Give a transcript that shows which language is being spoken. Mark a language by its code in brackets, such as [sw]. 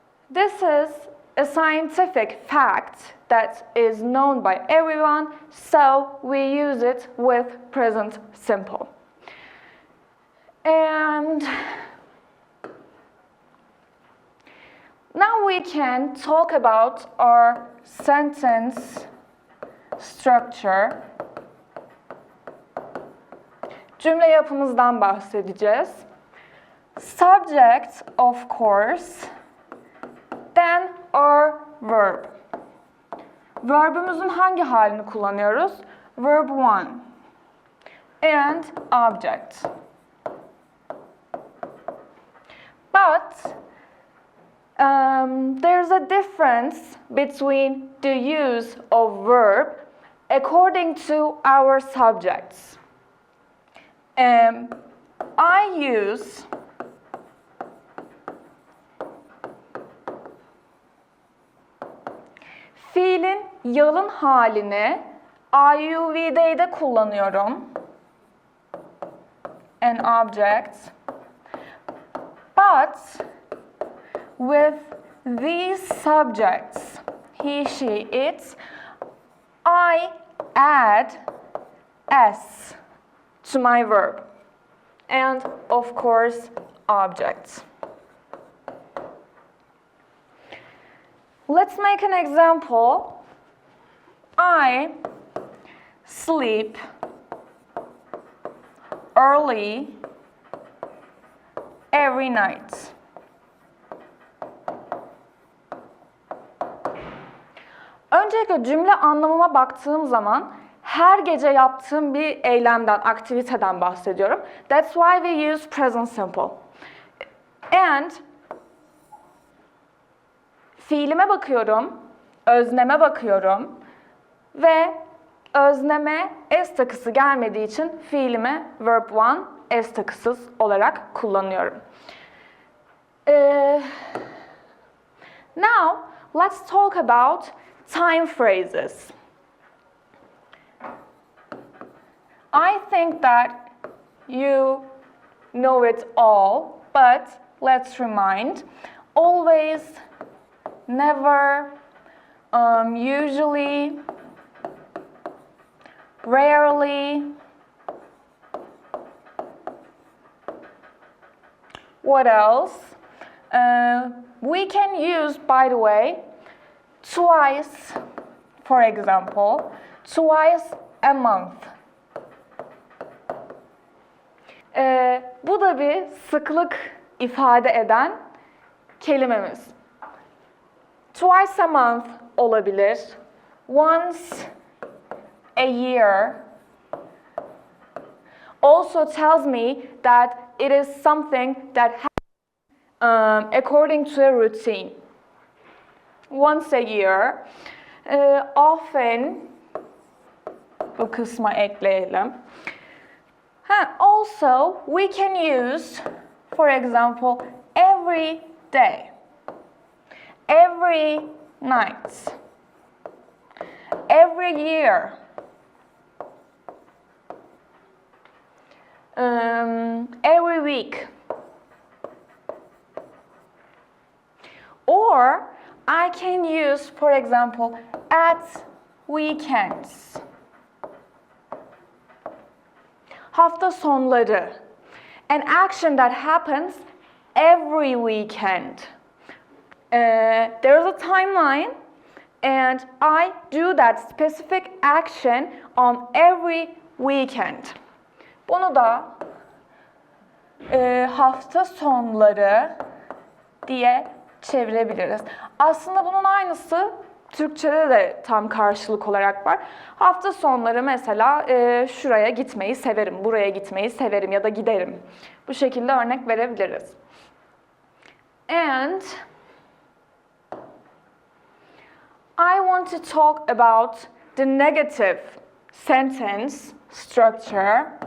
[en] This is a scientific fact that is known by everyone, so we use it with present simple. And now we can talk about our sentence structure. [tr] Cümle yapımızdan bahsedeceğiz. [en] Subject, of course, then our verb. [tr] Verbümüzün hangi halini kullanıyoruz? [en] Verb 1 and object. But there's a difference between the use of verb according to our subjects. I use [tr] fiilin yalın halini IUV'de kullanıyorum. [en] An object. But with these subjects, he, she, it, I add S to my verb. And of course, object. Let's make an example. I sleep early every night. [tr] Öncelikle cümle anlamıma baktığım zaman her gece yaptığım bir eylemden, aktiviteden bahsediyorum. [en] That's why we use present simple. [tr] And fiilime bakıyorum, özneme bakıyorum ve özneme s takısı gelmediği için fiilimi verb 1 s takısız olarak kullanıyorum. [en] Now, let's talk about time phrases. I think that you know it all, but let's remind. Always, never, usually, rarely. What else? We can use, by the way, twice, for example, twice a month. [tr] Bu da bir sıklık ifade eden kelimemiz. [en] Twice a month [tr] olabilir. [en] Once a year also tells me that it is something that happens according to a routine. Once a year. [tr] Often, bu kısma ekleyelim. [en] Also, we can use, for example, every day, every night, every year, every week. Or I can use, for example, at weekends. [tr] Hafta sonları. [en] An action that happens every weekend. There's a timeline and I do that specific action on every weekend. [tr] Bunu da hafta sonları diye çevirebiliriz. Aslında bunun aynısı Türkçe'de de tam karşılık olarak var. Hafta sonları mesela şuraya gitmeyi severim, buraya gitmeyi severim ya da giderim. Bu şekilde örnek verebiliriz. [en] And I want to talk about the negative sentence structure.